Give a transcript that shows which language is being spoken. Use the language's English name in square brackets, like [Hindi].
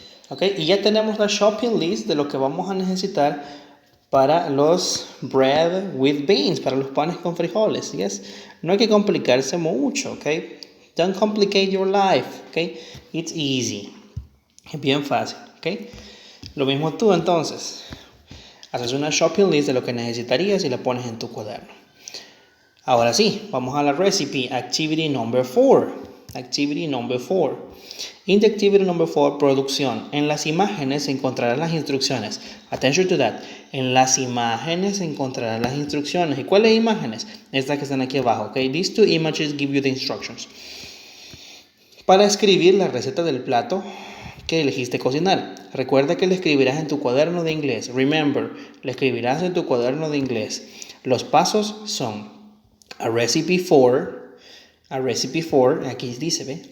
[Spanish] Okay, y ya tenemos la shopping list de lo que vamos a necesitar para los [English] bread with beans, [Spanish] para los panes con frijoles, yes. No hay que complicarse mucho, okay. [English] Don't complicate your life, okay. It's easy, [Spanish] es bien fácil, [English] okay. [Spanish] Lo mismo tú entonces, haces una shopping list de lo que necesitarías y la pones en tu cuaderno. Ahora sí, vamos a la [English] recipe, activity number 4. Activity number 4. In the activity number 4, producción. [Spanish] En las imágenes encontrarás las instrucciones. [English] Attention to that. [Spanish] En las imágenes encontrarás las instrucciones. ¿Y cuáles imágenes? Estas que están aquí abajo, okay? [English] These two images give you the instructions. [Spanish] Para escribir la receta del plato que elegiste cocinar. Recuerda que la escribirás en tu cuaderno de inglés. [English] Remember, [Spanish] la escribirás en tu cuaderno de inglés. Los pasos son [English] a recipe for, [Spanish] aquí dice, ¿ve?